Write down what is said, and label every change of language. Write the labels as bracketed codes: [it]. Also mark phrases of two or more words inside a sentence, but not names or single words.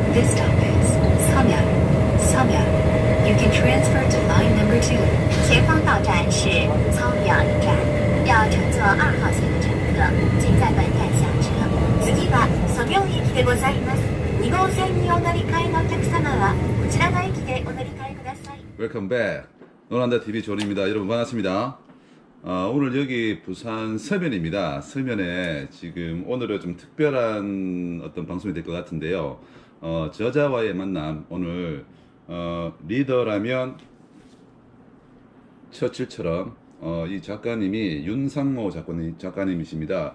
[en] This stop is 서면. You can transfer to line number 2. [zh] 前方到站是苍原站，要乘坐2号线的乘客，请在本站下车。 [ja] 次はソミョン駅でございます。2号線にお乗り換えのお客様はこちらの駅でお乗り換えください。 [en] welcome back. [ko] 노란다 TV 존입니다. 여러분 반갑습니다. 오늘 여기 부산 서면입니다. 서면에 지금 오늘은 좀 특별한 어떤 방송이 될 것 같은데요. 저자와의 만남. 오늘 리더라면 처칠처럼 이 작가님이 윤상모 작가님이십니다.